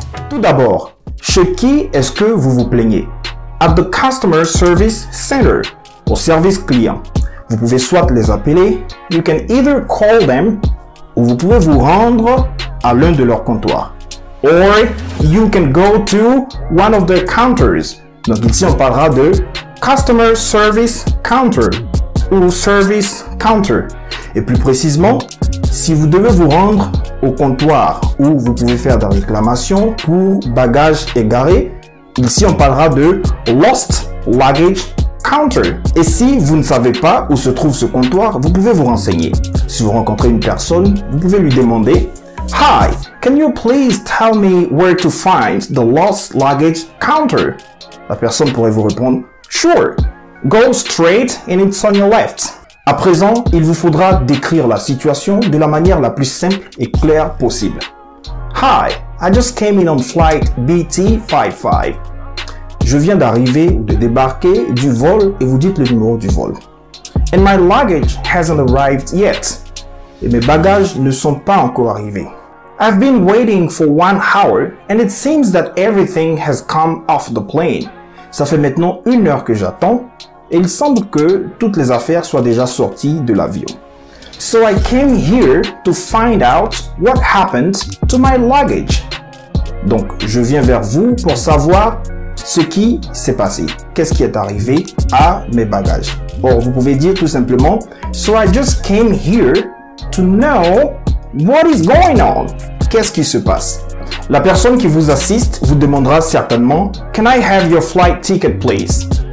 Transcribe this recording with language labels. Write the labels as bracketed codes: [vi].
[fr] Tout d'abord, chez qui est-ce que vous vous plaignez? [en] At the Customer Service Center, [fr] au service client. Vous pouvez soit les appeler, [en] you can either call them, [fr] ou vous pouvez vous rendre à l'un de leurs comptoirs. [en] Or you can go to one of the counters. [fr] Donc ici on parlera de Customer Service Counter ou Service Counter. Et plus précisément, si vous devez vous rendre au comptoir où vous pouvez faire des réclamations pour bagages égarés, ici on parlera de Lost Luggage Counter. Et si vous ne savez pas où se trouve ce comptoir, vous pouvez vous renseigner. Si vous rencontrez une personne, vous pouvez lui demander [en] Hi, can you please tell me where to find the Lost Luggage Counter? [fr] La personne pourrait vous répondre [en] Sure, go straight and it's on your left. [fr] À présent, il vous faudra décrire la situation de la manière la plus simple et claire possible. [en] Hi, I just came in on flight BT55. [fr] Je viens d'arriver ou de débarquer du vol et vous dites le numéro du vol. [en] And my luggage hasn't arrived yet. [fr] Et mes bagages ne sont pas encore arrivés. [en] I've been waiting for 1 hour and it seems that everything has come off the plane. [fr] Ça fait maintenant 1 heure que j'attends et il semble que toutes les affaires soient déjà sorties de l'avion. [en] So I came here to find out what happened to my luggage. [fr] Donc, je viens vers vous pour savoir ce qui s'est passé. Qu'est-ce qui est arrivé à mes bagages? Or, vous pouvez dire tout simplement [en] So I just came here to know what is going on. [fr] Qu'est-ce qui se passe? La personne qui vous assiste vous demandera certainement [en] Can I have your flight ticket, please?